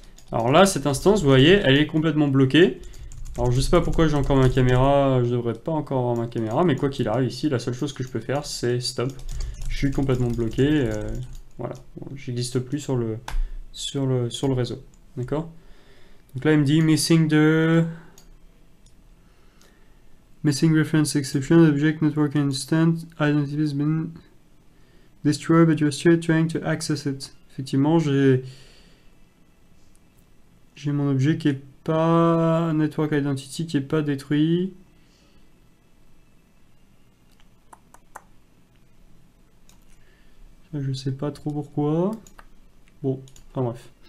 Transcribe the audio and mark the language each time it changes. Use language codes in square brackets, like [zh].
[fr] Alors là, cette instance, vous voyez, elle est complètement bloquée. Alors je sais pas pourquoi j'ai encore ma caméra, je devrais pas encore avoir ma caméra, mais quoi qu'il arrive ici, la seule chose que je peux faire, c'est stop. Je suis complètement bloqué, voilà, bon, j'existe plus sur le réseau. D'accord? Donc là, il me dit [en] missing reference exception, object network instant, identity has been destroyed, but you're still trying to access it. [fr] Effectivement, j'ai mon objet qui est pas network identity, qui est pas détruit. Je sais pas trop pourquoi. Bon, enfin bref.